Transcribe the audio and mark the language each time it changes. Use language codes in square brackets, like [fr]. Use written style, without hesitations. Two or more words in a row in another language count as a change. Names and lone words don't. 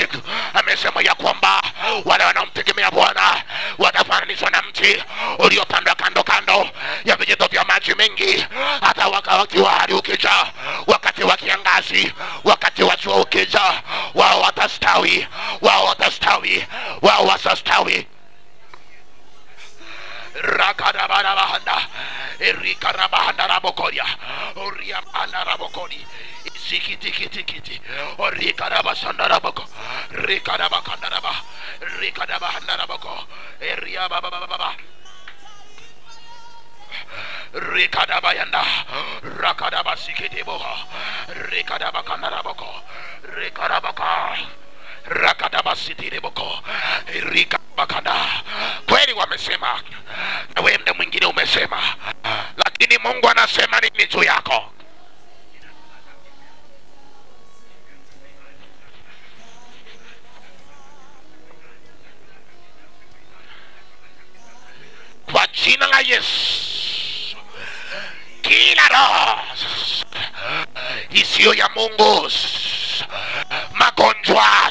[sw] Amesema ya kwamba wale wanaomtegemea Bwana watafananishwa na mti uliopandwa kando kando ya vijito vya maji mengi. Hata wakati wa hari ukija, wakati wa kiangazi, wakati wa jua ukija, wao watastawi, wao watastawi, wao watastawi. Rakadabarabahanda erikarabahanda rabokoria oriamanda rabokori isikitikitikiti orikarabasanda raboko rikarabakandaraba rikadabahanda raboko eriababababa rikadabayanda rakadabasikitiboha rikadabakandaraboko rikarabaka rakadabasitiriboko rikabakanda. Kweli wamesema na wewe mda mwingine umesema, lakini Mungu anasema nini juu yako? Kwa jina la Yesu, kila roho isiyo ya Mungu, magonjwa,